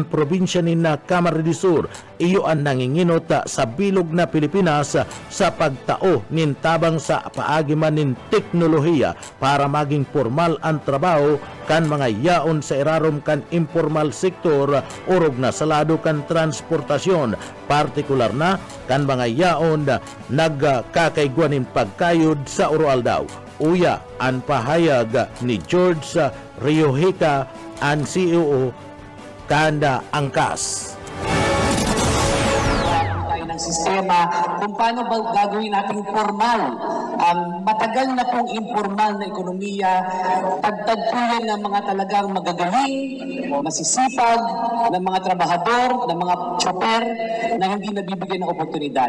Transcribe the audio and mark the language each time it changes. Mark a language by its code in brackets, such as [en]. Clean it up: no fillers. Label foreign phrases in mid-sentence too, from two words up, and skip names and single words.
[bik] probinsya ni na Camarines Sur iyo ang nanginginot sa bilog na Pilipinas sa pagtao nin tabang sa paagiman nin teknolohiya para maging formal ang trabaho kan mga yaon sa irarom kan informal sektor urog na salado kan transportasyon, partikular na kan mga yaon nagkakaiguanin pagkayod sa urual daw. Uya ang pahayag ni George Riojica, ang CEO kanda angkas. [tl] Tayo ng sistema kung paano ba gagawin nating formal ang matagal na pong informal na ekonomiya, tagtag po yan ng mga talagang magagaling, masisipag, ng mga trabahador, ng mga chopper na hindi nabibigyan ng oportunidad.